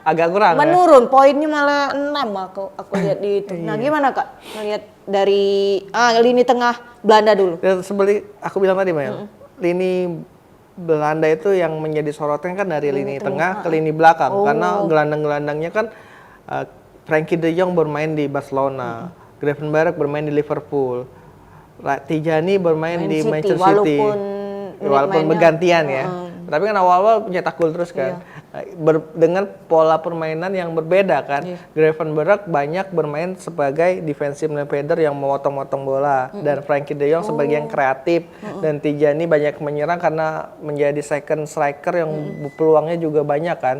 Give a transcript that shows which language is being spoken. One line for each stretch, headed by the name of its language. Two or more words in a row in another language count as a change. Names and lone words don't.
Indonesian: agak kurang. Menurun, poinnya malah 6 aku lihat di itu. Nah, gimana Kak? Melihat dari lini tengah Belanda dulu. Ya, aku bilang tadi, Mel. Lini Belanda itu yang menjadi sorotan kan dari lini tengah ke lini belakang karena gelandang-gelandangnya kan Frenkie de Jong bermain di Barcelona, Gravenberch bermain di Liverpool, Tijani bermain di Manchester City. Walaupun bergantian ya. Tapi kan awal-awal nyetak gol terus kan. Dengan pola permainan yang berbeda kan. Gravenberch banyak bermain sebagai
English: defensive midfielder
Indonesian: yang memotong-motong bola dan Frenkie de Jong sebagai yang kreatif dan Tijani banyak menyerang karena menjadi
English: second striker
Indonesian: yang peluangnya juga banyak kan.